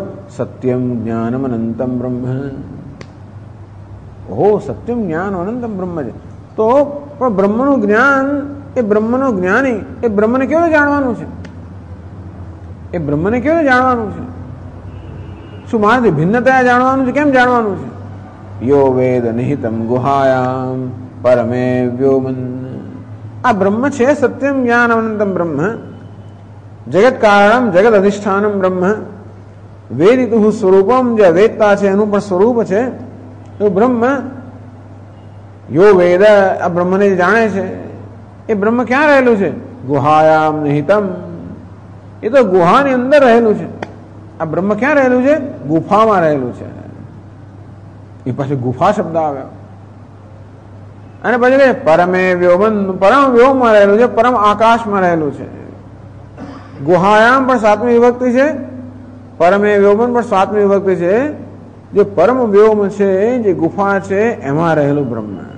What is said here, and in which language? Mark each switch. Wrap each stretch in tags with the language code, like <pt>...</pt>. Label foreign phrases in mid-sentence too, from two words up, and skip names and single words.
<sa>सत्यम ज्ञानम अनंतम ब्रह्म.</sa> <gu>ઓહો,</gu> <sa>सत्यम ज्ञान अनंतम ब्रह्म</sa> <gu>છે. તો પણ બ્રહ્મનું જ્ઞાન, એ બ્રહ્મનો જ્ઞાની, એ બ્રહ્મને કેવું જાણવાનું છે? એ બ્રહ્મને કેવું જાણવાનું છે? શું મારાથી ભિન્નતા જાણવાનું છે? કેમ જાણવાનું છે?</gu> <sa>यो वेद निहितम गुहायाम परमे व्योमन।</sa> <gu>આ બ્રહ્મ છે</gu> <sa>सत्यम ज्ञान अनंतम ब्रह्म, जगत कारणम जगत अधिष्ठानम ब्रह्म,</sa> <gu>વેદિતુ સ્વરૂપમ જે વેદતા છે એનું પણ સ્વરૂપ છે તો બ્રહ્મ।</gu> <sa>यो वेद</sa> <gu>આ બ્રહ્મ ને જાણે છે એ બ્રહ્મ ક્યાં રહેલું છે?</gu> <sa>गुहायाम निहितम,</sa> <gu>એ તો ગુહા ને અંદર રહેલું છે। આ બ્રહ્મ ક્યાં રહેલું છે? ગુફા માં રહેલું છે। એ પાછો ગુફા શબ્દ આવ્યો અને પછી</gu> <sa>परमे व्योमन,</sa> <gu>પરમ વ્યોમ માં રહેલું છે, પરમ આકાશ માં રહેલું છે। ગુહાયામ પણ સાતમી વિભક્તિ છે,</gu> <sa>परमे व्योमन</sa> <gu>પણ સાતમી વિભક્તિ છે। જે પરમ વ્યોમ છે, જે ગુફા છે એમાં રહેલું બ્રહ્મ।</gu>